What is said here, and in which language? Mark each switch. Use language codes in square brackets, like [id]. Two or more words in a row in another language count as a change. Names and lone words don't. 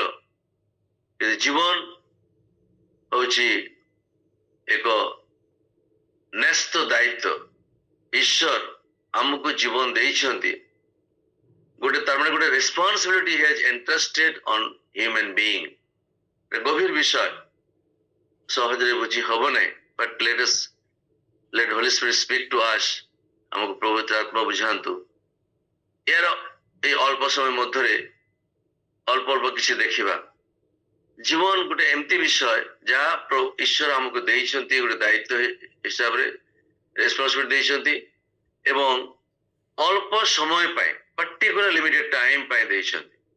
[or] ଜୀବନ ହଉଛି ଏକ ନ୍ୟସ୍ତ ଦାୟିତ୍ୱ। ଈଶ୍ୱର ଆମକୁ ଜୀବନ ଦେଇଛନ୍ତି, ଗୋଟେ ତାର ମାନେ ଗୋଟେ [en] responsibility has entrusted on human being. [or] ଗଭୀର ବିଷୟ, ସହଜରେ ବୁଝି ହବ ନାହିଁ, ବଟ୍ [en] let Holy Spirit speak to us। [or] ଆମକୁ ପବିତ୍ର ଆତ୍ମା ବୁଝାନ୍ତୁ। ଏହାର এই ଅଳ୍ପ ସମୟ ମଧ୍ୟରେ ଅଳ୍ପ ଅଳ୍ପ କିଛି ଦେଖିବା। ଜୀବନ ଗୋଟେ ଏମିତି ବିଷୟ ଯାହା ଈଶ୍ୱର ଆମକୁ ଦେଇଛନ୍ତି, ଗୋଟେ ଦାୟିତ୍ୱ ହିସାବରେ ରେସ୍ପନ୍ସିବିଲିଟି ଦେଇଛନ୍ତି ଏବଂ ଅଳ୍ପ ସମୟ ପାଇଁ, [en] particular limited time [or] ପାଇଁ ଦେଇଛନ୍ତି।